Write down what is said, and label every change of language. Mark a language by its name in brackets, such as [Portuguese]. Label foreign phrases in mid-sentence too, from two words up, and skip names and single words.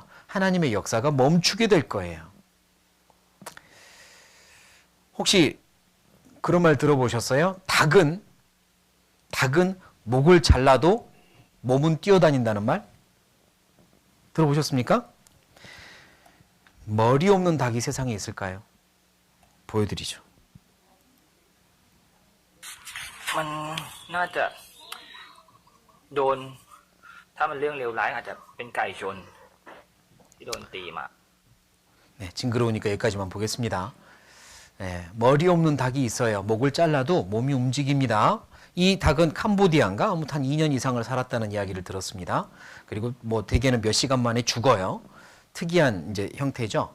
[Korean] 하나님의 역사가 멈추게 될 거예요. 혹시 그런 말 들어보셨어요? 닭은 목을 잘라도 몸은 뛰어다닌다는 말? 들어보셨습니까? 머리 없는 닭이 세상에 있을까요? 보여드리죠. [Thai] มันน่าจะโดนถ้ามันเรื่องเลวร้ายอาจจะเป็นไก่ชนที่โดนตีมา [Korean] 네, 징그러우니까 여기까지만 보겠습니다. 네, 머리 없는 닭이 있어요. 목을 잘라도 몸이 움직입니다. 이 닭은 캄보디아인가 아무튼 한 2년 이상을 살았다는 이야기를 들었습니다. 그리고 뭐 대개는 몇 시간 만에 죽어요. 특이한 이제 형태죠.